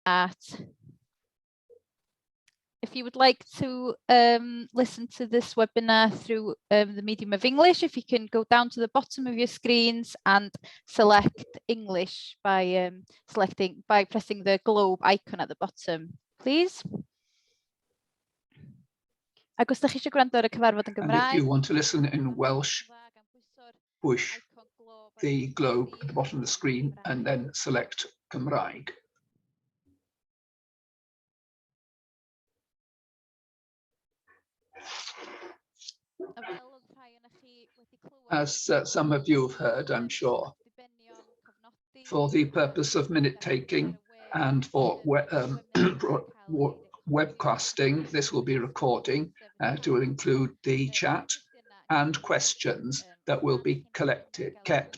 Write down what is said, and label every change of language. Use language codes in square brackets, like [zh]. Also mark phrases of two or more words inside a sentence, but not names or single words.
[en] If you would like to listen to this webinar through the medium of English, if you can go down to the bottom of your screens and select English by pressing the globe icon at the bottom, please. [cy] Ac os ydych chi eisiau gwrando ar y cyfarfod yn Gymraeg, [en] and if you want to listen in Welsh, push the globe at the bottom of the screen and then select Cymraeg. As some of you have heard, I'm sure, for the purpose of minute taking and for webcasting, this will be recording to include the chat and questions that will be kept.